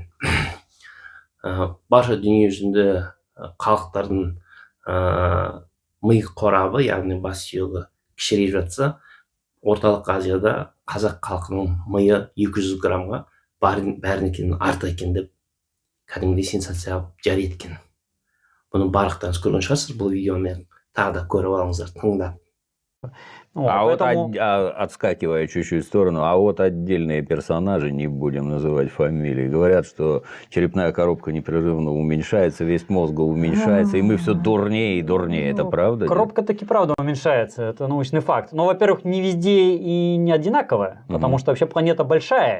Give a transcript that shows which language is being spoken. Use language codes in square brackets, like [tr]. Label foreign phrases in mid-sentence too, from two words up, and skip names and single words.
[kk] Барша дүние жүзінде халықтардың ми қорабы, яғни бас сүйегі кішірейіп жатса, орталық Азияда қазақ халқының миы 200 граммға бәрінікінен артық екен деп кәдімгідей сенсация жария еткен. Бұны барлықтарыңыз көрген шығарсыз, бұл видеоны тағы да көріп алыңыздар, тыңдап. [ru] Поэтому... отскакивая чуть-чуть в сторону, а вот отдельные персонажи, не будем называть фамилии, говорят, что черепная коробка непрерывно уменьшается, весь мозг уменьшается, и мы все дурнее и дурнее. Это правда? Коробка таки правда уменьшается, это научный факт. Но, во-первых, не везде и не одинаковая, потому что вообще планета большая.